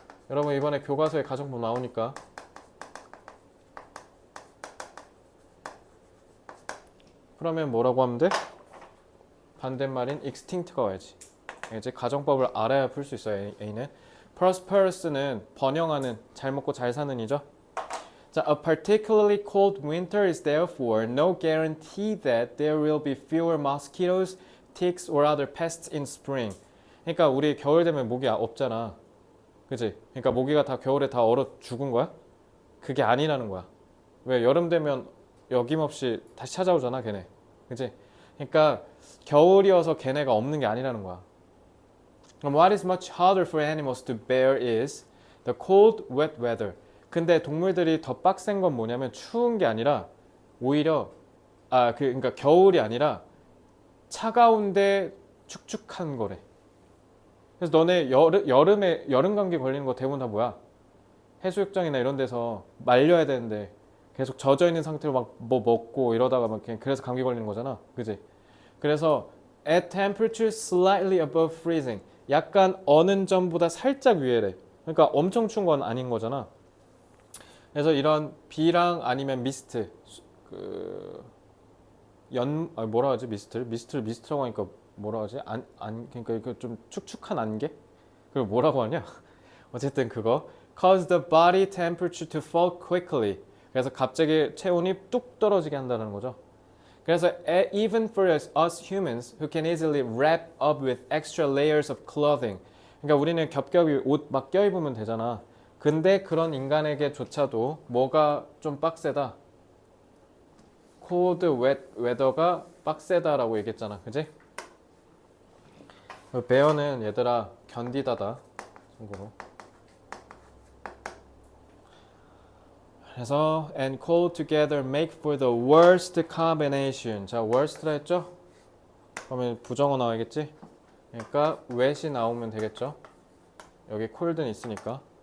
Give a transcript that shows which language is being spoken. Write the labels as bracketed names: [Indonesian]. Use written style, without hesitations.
[Korean] 여러분 이번에 교과서에 가정법 나오니까 그러면 뭐라고 하면 돼? 반대말인 extinct가 와야지. 이제 가정법을 알아야 풀 수 있어요. A는 prosperous는 번영하는, 잘 먹고 잘 사는 이죠. [English] 자, a particularly cold winter is therefore no guarantee that there will be fewer mosquitoes, ticks or other pests in spring. [Korean] 그러니까 우리 겨울 되면 모기 없잖아. 그치? 그러니까 모기가 다 겨울에 다 얼어 죽은 거야? 그게 아니라는 거야. 왜? 여름 되면 여김없이 다시 찾아오잖아, 걔네. 그치? 그러니까 겨울이어서 걔네가 없는 게 아니라는 거야. 그럼 [English] what is much harder for animals to bear is the cold, wet weather. [Korean] 근데 동물들이 더 빡센 건 뭐냐면 추운 게 아니라 오히려 그러니까 겨울이 아니라 차가운데 축축한 거래. 그래서 너네 여름에 여름 감기 걸리는 거 대부분 다 뭐야? 해수욕장이나 이런 데서 말려야 되는데 계속 젖어 있는 상태로 막 뭐 먹고 이러다가 막 그래서 감기 걸리는 거잖아. 그지? 그래서 [English] at temperature slightly above freezing. [Korean] 약간 어는 점보다 살짝 위에래. 그러니까 엄청 추운 건 아닌 거잖아. 그래서 이런 비랑 아니면 미스트, 뭐라 하지? 미스트라고 하니까 뭐라 하지? 그러니까 이거 좀 축축한 안개? 그걸 뭐라고 하냐? 어쨌든 그거 [English] cause the body temperature to fall quickly. [Korean] 그래서 갑자기 체온이 뚝 떨어지게 한다는 거죠. 그래서 [English] even for us humans who can easily wrap up with extra layers of clothing. [Korean] 그러니까 우리는 겹겹이 옷 막 껴입으면 되잖아. 근데 그런 인간에게조차도 뭐가 좀 빡세다? [English] cold, wet weather [Korean] 가 빡세다라고 얘기했잖아. 그지? bear는 얘들아 견디다다. 참고로. 그래서 [English] and call together make for the worst combination. [Korean] 자, worst라 했죠? 그러면 부정어 나와야겠지? 그러니까 wet이 나오면 되겠죠? 여기 cold는 있으니까.